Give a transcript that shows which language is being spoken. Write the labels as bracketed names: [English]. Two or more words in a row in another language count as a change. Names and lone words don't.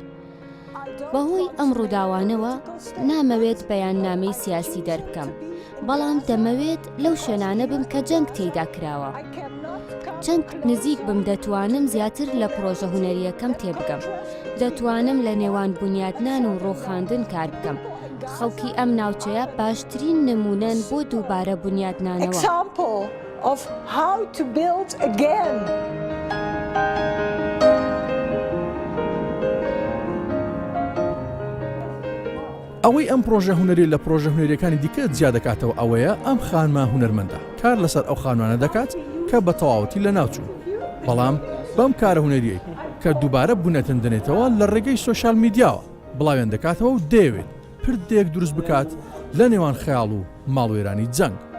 [Central Kurdish] بەهۆی ئەم ڕووداوانەوە نامەوێت بەیاننامەی سیاسی دەربکەم، بەڵام دەمەوێت لەو شوێنانە بم کە جەنگ تێیدا کراوە. چەند نزیک بم دەتوانم زیاتر لە پرۆژە هونەریەکەم تێبگەم. دەتوانم لە نێوان بنیادنان و ڕوخاندن کار بکەم. خەڵکی ئەم ناوچەیە باشترین نمونەن بۆ دووبارە بنیادنانەوە. [English] of how to build again. [Central Kurdish] ئەوەی ئەم پرۆژە هونەری لە پرۆژە هونەریەکانی دیکە جیا دەکاتەوە ئەوەیە ئەم خانمە هونەرمەندە کار لەسەر ئەو خانوانە دەکات کە بە تەواوەتی لە ناوچوو. بەڵام بەم کارە هونەریەی کە دووبارە بوونەتەن دەنێتەوە لە ڕێگەی [English] social media [Central Kurdish] بڵاوێن دەکاتەوە و دەیەوێت پردێک دروست بکات لە نێوان خەیاڵ و ماڵوێرانی جەنگ.